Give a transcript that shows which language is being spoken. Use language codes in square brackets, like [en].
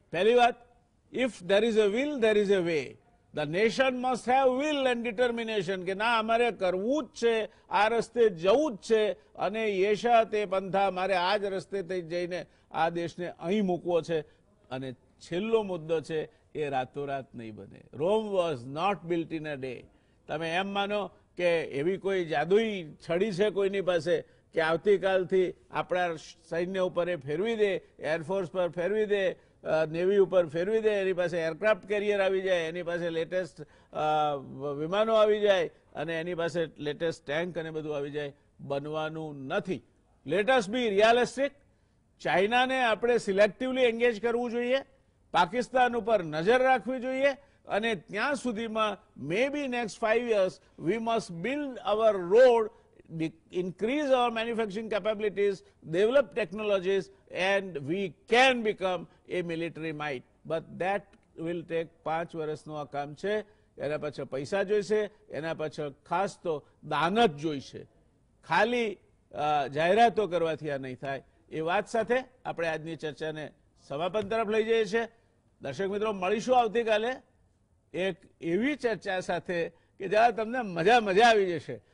[gu] પહેલી વાત, [en] if there is a will, there is a way. The nation must have will and determination [gu] કે ના અમારે કરવું જ છે, આ રસ્તે જવું જ છે અને યેશા તે પંથા, મારે આ જ રસ્તે જઈને આ દેશને અહીં મૂકવો છે. અને છેલ્લો મુદ્દો છે એ રાતોરાત નહીં બને. [en] Rome was not built in a day. [gu] તમે એમ માનો કે એવી કોઈ જાદુઈ છડી છે કોઈની પાસે કે આવતીકાલથી આપણા સૈન્ય ઉપર એ ફેરવી દે, એરફોર્સ પર ફેરવી દે, નેવી ઉપર ફેરવી દે, એની પાસે એરક્રાફ્ટ કેરિયર આવી જાય, એની પાસે લેટેસ્ટ વિમાનો આવી જાય અને એની પાસે લેટેસ્ટ ટેન્ક અને બધું આવી જાય. બનવાનું નથી. [en] Let us be realistic. [gu] ચાઇનાને આપણે સિલેક્ટિવલી એન્ગેજ કરવું જોઈએ, પાકિસ્તાન ઉપર નજર રાખવી જોઈએ અને ત્યાં સુધીમાં [en] May be next 5 years we must build our road, increase our manufacturing capabilities, develop technologies, and we can become a military might. But that will take [gu] 5 વર્ષનું આ કામ છે. એના પાછળ પૈસા જોઈશે, એના પાછળ ખાસ તો દાન જ જોઈશે. ખાલી જાહેરાતો કરવાથી આ નહીં થાય. એ વાત સાથે આપણે આજની ચર્ચાને સમાપન તરફ લઈ જઈએ છીએ. દર્શક મિત્રો, મળીશું આવતીકાલે એક એવી ચર્ચા સાથે કે જ્યાં તમને મજા આવી જશે.